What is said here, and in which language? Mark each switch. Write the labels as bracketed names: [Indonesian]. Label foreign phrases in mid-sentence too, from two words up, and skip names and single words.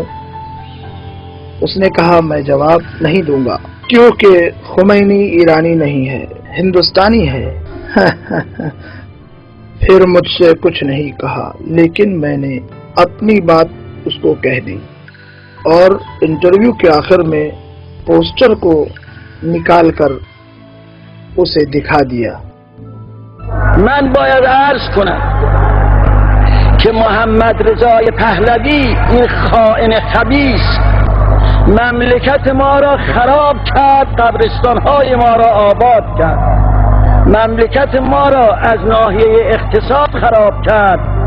[Hindi] उसने कहा, मैं जवाब नहीं दूंगा, क्योंकि खुमैनी ईरानी नहीं है, हिंदुस्तानी है। फिर मुझसे कुछ नहीं कहा, लेकिन मैंने अपनी बात उसको कह दी और इंटरव्यू के आखिर में पोस्टर को निकाल कर उसे दिखा दिया। [Persian] من باید عرض کنم که محمد رضای پهلوی این خائن خبیث مملکت ما را خراب کرد، قبرستان‌های ما را آباد کرد، مملکت ما را از ناحیه اقتصاد خراب کرد.